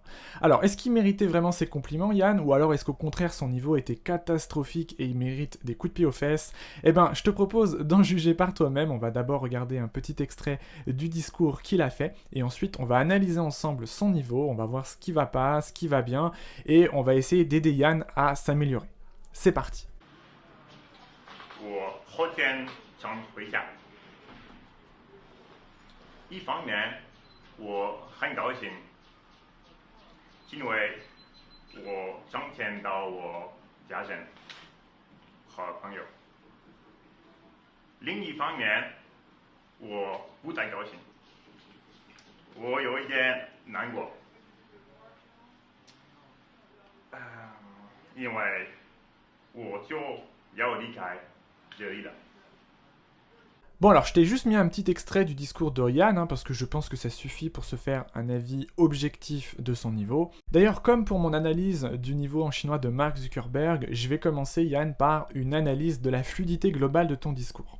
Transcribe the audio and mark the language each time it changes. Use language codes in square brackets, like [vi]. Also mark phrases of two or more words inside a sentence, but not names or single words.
[fr] Alors, est-ce qu'il méritait vraiment ces compliments, Yann, ou alors est-ce qu'au contraire son niveau était catastrophique et il mérite des coups de pied aux fesses? Eh ben, je te propose d'en juger par toi-même. On va d'abord regarder un petit extrait du discours qu'il a fait, et ensuite on va analyser ensemble son niveau, on va voir ce qui va pas, ce qui va bien, et on va essayer d'aider Yann à s'améliorer. C'est parti. [zh] 我后天想回家。一方面，我很高兴，因为我想见到我家人和朋友。另一方面，我不太高兴，我有一点难过，因为我就要离开这里了。 [fr] Bon alors je t'ai juste mis un petit extrait du discours de Yann, hein, parce que je pense que ça suffit pour se faire un avis objectif de son niveau. D'ailleurs, comme pour mon analyse du niveau en chinois de Mark Zuckerberg, je vais commencer Yann par une analyse de la fluidité globale de ton discours.